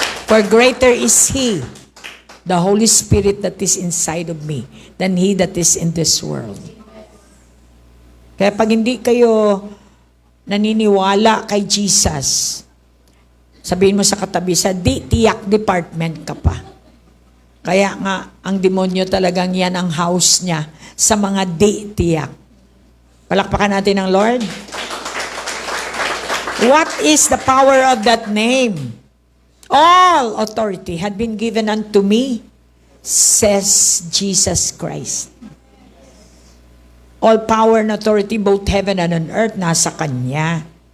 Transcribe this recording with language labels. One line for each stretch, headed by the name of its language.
English: For greater is He, the Holy Spirit that is inside of me, than he that is in this world.
Filipino: Kaya pag hindi kayo naniniwala kay Jesus, sabihin mo sa katabi, sa tiyak department ka pa. Kaya nga, ang demonyo talagang yan ang house niya sa mga tiyak. Palakpakan natin ang Lord.
English: What is the power of that name? All authority had been given unto me, says Jesus Christ. All power and authority, both heaven and on earth, nasa Kanya.